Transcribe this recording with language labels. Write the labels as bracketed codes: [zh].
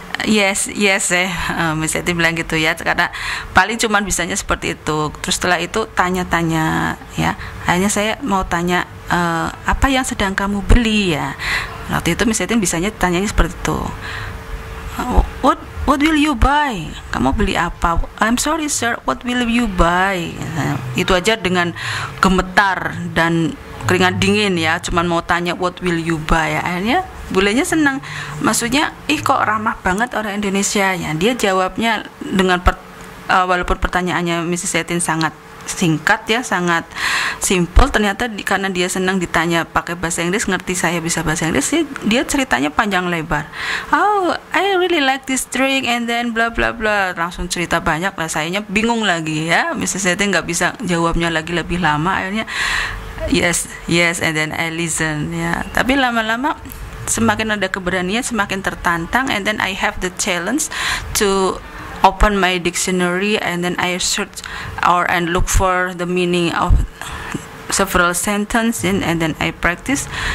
[id] Yes, Miss Eti bilang gitu ya, karena paling cuman bisanya seperti itu. Terus setelah itu tanya-tanya ya, akhirnya saya mau tanya apa yang sedang kamu beli ya. Waktu itu Miss Eti bisanya tanyanya seperti itu. [en] What will you buy? [id] Kamu beli apa? [en] I'm sorry sir, what will you buy? [id] Nah, itu aja dengan gemetar dan keringat dingin ya, cuman mau tanya [en] what will you buy. [id] Akhirnya bulenya senang, maksudnya kok ramah banget orang Indonesia ya. Dia jawabnya dengan walaupun pertanyaannya Mrs. Etin sangat singkat ya, sangat simple, ternyata karena dia senang ditanya pakai bahasa Inggris, ngerti saya bisa bahasa Inggris, dia ceritanya panjang lebar. [en] Oh, I really like this drink and then bla bla bla, [id] langsung cerita banyak lah. Sayanya bingung lagi ya, Mrs. Etin nggak bisa jawabnya lagi lebih lama. Akhirnya [en] yes and then I listen ya. [id] Tapi lama-lama semakin ada keberanian, semakin tertantang, [en] and then I have the challenge to open my dictionary and then I search and look for the meaning of several sentences and then I practice.